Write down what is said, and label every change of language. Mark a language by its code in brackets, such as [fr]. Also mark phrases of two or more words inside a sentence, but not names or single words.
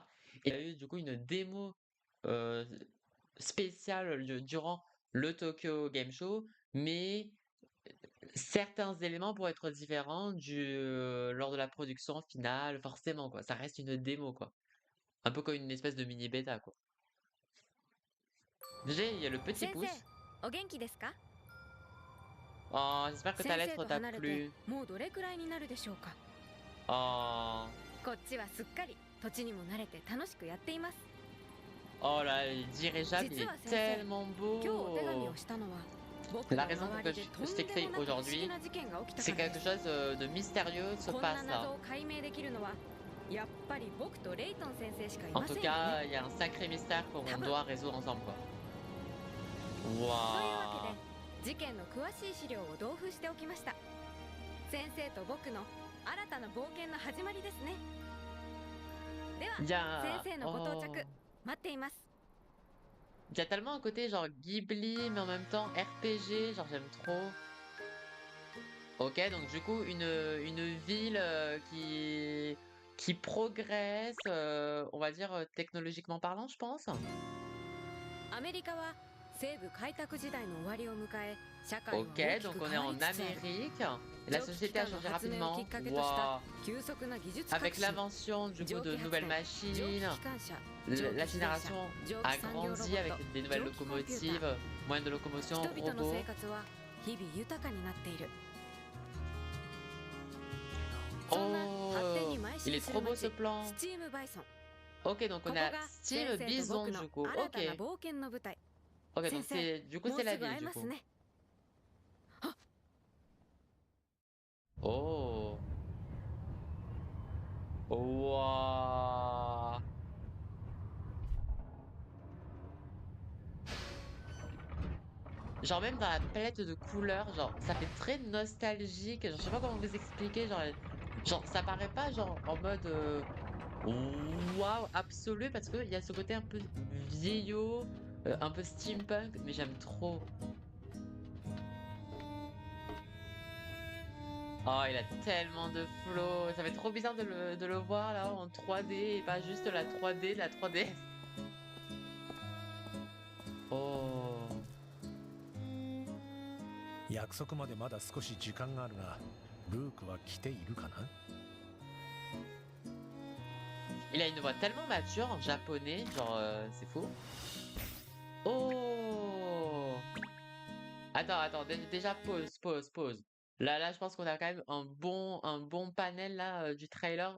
[fr] Et il y a eu du coup une démo euh, spéciale durant le Tokyo Game Show, mais certains éléments pourraient être différents lors de la production finale, forcément, quoi. Ça reste une démo, quoi. Un peu comme une espèce de mini bêta, quoi. Déjà, il y a le petit [ja] 先生 [fr] pouce. [ja] お元気ですか？ [fr] Oh, j'espère que ta [ja] 先生 [fr] lettre [ja] と [fr] t'a [ja] 離れて [fr] plu. [ja] もうどれくらいになるでしょうか。 [fr] Oh, [ja] こっちはすっかり土地にも慣れて楽しくやっています。 [fr] oh là, le dirigeable, il [ja] 実 [fr] est [ja] は先生、 [fr] tellement [ja] 今日お手紙 [fr] beau. [ja] をしたのは僕 [fr] La [ja] の [fr] raison pour [ja] 周 [fr] que [ja] りでと [fr] je [ja] ん [fr] t'écris [ja] でもなく不思議 [fr] aujourd'hui, [ja] な事件が起きた [fr] c'est [ja] からで [fr] quelque [ja] す。 [fr] chose de mystérieux se [ja] こんな [fr] passe [ja] 謎 [fr] là. [ja] を解明できるのはやっぱり僕とレイトン先生しかい [fr] En [ja] ま [fr] tout [ja] せんよね。 [fr] cas, il y a un sacré mystère qu'on doit résoudre ensemble, quoi. [ja] というわ [fr] Waouh. [ja] けで事件の詳しい資料を同封しておきました。先生と僕の新たな冒険の始まりですね。では [fr] Il y a... [ja] 先生のご到 [fr] oh. [ja] 着待っています。 [fr] Il y a tellement un côté genre Ghibli, mais en même temps RPG, genre j'aime trop. Ok, donc du coup, une ville qui progresse, on va dire technologiquement parlant, je pense. [ja] アメリカは西部開拓時代の終わりを迎え、社会は [fr] Ok, [ja] 大き [fr] donc [ja] く [fr] on est [ja] 変わり [fr] en [ja] つつある。 [fr] Amérique. Et la [ja] 蒸気機 [fr] société a [ja] 関の [fr] changé [ja] 発明をき [fr] rapidement. [ja] っかけとした [fr] Waouh. [ja] 急速な技術革 [fr] Avec [ja] 新、 [fr] l'invention du coup [ja] 蒸 [fr] de [ja] 気発 [fr] nouvelles [ja] 電、蒸気 [fr] machines, [ja] 機関車、 [fr] la [ja] 蒸気自動車、 [fr] génération [ja] 蒸 [fr] a [ja] 気産業ロボ [fr] grandi [ja] ッ [fr] avec [ja] ト、 [fr] des nouvelles [ja] 蒸気コンピュータ [fr] locomotives, [ja] ー。 [fr] moyens de locomotion, [ja] 人々の [fr] robots. [ja] 生活は日々豊かになっている。そんな発展 [fr] Oh, [ja] に邁 [fr] il [ja] 進 [fr] est [ja] す [fr] trop [ja] る [fr] beau ce [ja] 街、 [fr] plan. [ja] スチームバイソン。 [fr] Ok, donc [ja] こ [fr] on [ja] こ [fr] a [ja] が [fr] Steam [ja] 先生と [fr] Bison [ja] 僕の [fr] du coup. [ja] 新 [fr] Ok. [ja] たな冒険の舞台。 [fr] Ok, [ja] 先 [fr] donc [ja] 生、 [fr] c'est du coup [ja] もう [fr] c'est la [ja] すぐ会 [fr] ville [ja] え [fr] du [ja] ます [fr] coup. [ja] ね。あ、 [fr] Oh. Waouh. Genre même dans la palette de couleurs, genre ça fait très nostalgique. Genre, je sais pas comment vous expliquer. Genre ça paraît pas genre en mode waouh absolu parce qu'il y a ce côté un peu vieillot, un peu steampunk, mais j'aime trop. Oh, il a tellement de flow. Ça fait trop bizarre de le voir là en 3D et pas juste la 3D de la 3DS. Oh. [ja] 約束までまだ少し時間があるが、ルークは来ているかな？ [fr] Il a une voix tellement mature en japonais, genre c'est fou. Oh. Attends, déjà pause. Là, je pense qu'on a quand même un bon panel là du trailer.